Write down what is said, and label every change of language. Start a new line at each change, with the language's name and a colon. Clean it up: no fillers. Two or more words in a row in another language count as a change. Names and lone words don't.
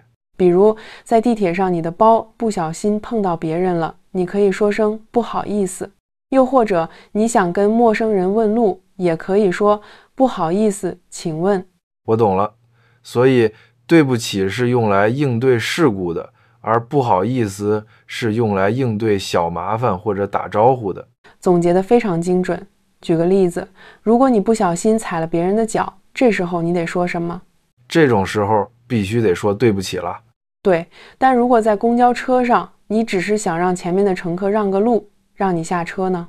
Chinese: 比如在地鐵上，你的包不小心碰到別人了，你可以說聲不好意思。又或者你想跟陌生人問路，也可以說不好意思，請問。我懂了，所以對不起是用來應對事故的，而不好意思是用來應對小麻煩或者打招呼的。總結得非常精準。舉個例子，如果你不小心踩了別人的腳，這時候你得說什麼？這種時候必須得說對不起了。對，但如果在公交車上，你只是想讓前面的乘客讓個路，讓你下車呢？